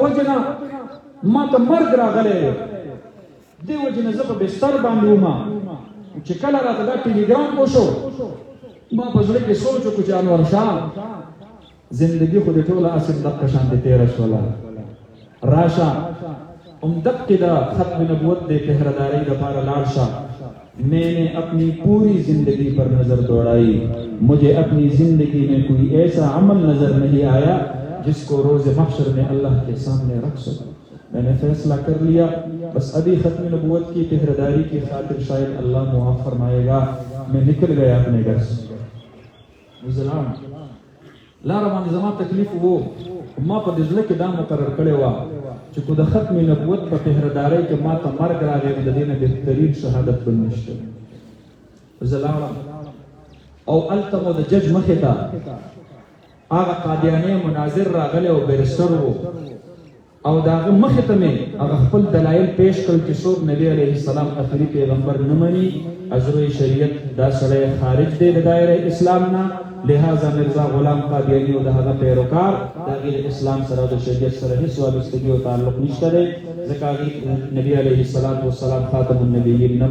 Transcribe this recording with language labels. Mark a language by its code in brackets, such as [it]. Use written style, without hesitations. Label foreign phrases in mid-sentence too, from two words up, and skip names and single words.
[ps] وجې نه ما ته مرګ راغلی دی دې وجې نه زه په بستر باندې وم چې کله راته دا ټیلیګرام وشو ما په زړه کې سوچ وکړو چې انور شاه زندگی خو دې ټوله اسې دقه شانتې تېره شوله راشه دقه دا ختم نبوت دے پہرداری دپارا لاڑشا [ur] میں نے اپنی پوری زندگی پر نظر دوڑائی مجھے اپنی زندگی میں کوئی ایسا عمل نظر نہیں آیا جس کو روز محشر میں اللہ کے سامنے رکھ سکوں میں نے فیصلہ کر لیا بس ابھی ختم نبوت کی پہرداری کی خاطر شاید اللہ معاف فرمائے گا میں نکل گیا اپنے گھر سے [ps] لاره باندې زما تکلیف وو ما په دې ځل کې دا مقرر کړی و چې کو د ختم نبوت په پهردارۍ کې ما ته مرګ راغی د دې نه بهترین شهادت بل نشته زه لاړم او هلته مو د جج مخې ته هغه قادیانی مناظر راغلی او بیرسټر و او د هغه مخې ته مې هغه خپل دلایل پیش کړل چې څوک نبي [ar] علیه السلام [ps] آخري پیغمبر نه مني ازروی شریعت دا سړی خارج دی د دایره اسلام نه لہذا مرزا غلام قادیانی او د هغه پیروکار د هغې د اسلام سره د شریعت سره هیڅ وابستګي او تعلق نشته دی ځکه هغې نبي [ar] علیه السلام [ps] خاتم النبیین نه